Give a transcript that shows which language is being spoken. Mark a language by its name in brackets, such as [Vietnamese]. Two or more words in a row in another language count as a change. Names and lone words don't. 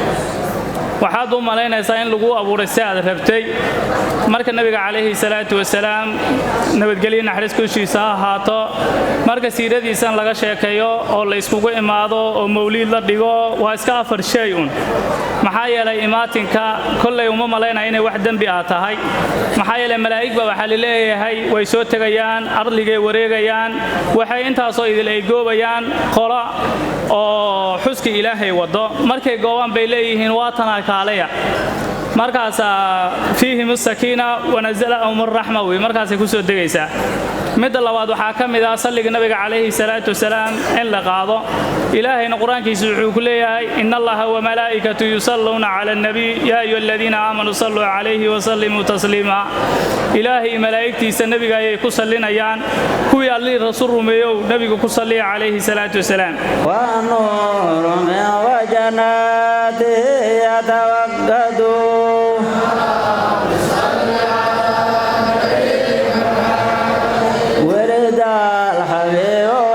[Somali] waxaad u malaynaysaa in lagu abuuray saad rabtay marka nabiga [Arabic] عليه الصلاة والسلام [Somali] nabadgelyo naxariis ku shiisa haato marka siiradiisa laga sheekayo oo la iskugu imaado oo mawlid la dhigo waa iska afar shay maxaa yeelay imaatinka kulay uma malaynaa inay wax dambi ah tahay maxaa yeelay malaa'igba waxa la leeyahay way soo tagayaan arligay wareegayaan waxay intaas oo idil ay goobayaan qola oo xuska ilaahay wado markay goobaan bay leeyihiin waatana kaalaya markaas [Arabic] فيه مسكينة ونزل أمر رحمة [Somali] way markaas ay ku soo degaysaa mid labaad waxa kamid ah salliga nabiga [Arabic] عليه الصلاة والسلام [Somali] in la qaado ilaahayna quraankiisa wuxuu ku leeyahay [Arabic] إن الله وملائكته يصلون على النبي يا أيها الذين آمنوا صلوا عليه وسلموا تسليما [Somali] ilaahay malaa'iktiisa nabiga ay ku sallinayaan kuwii allii rasuul rumeeyo nabiga ku salliya [Arabic] عليه الصلاة والسلام ونور من وجناته يتوقد ورد الحبيب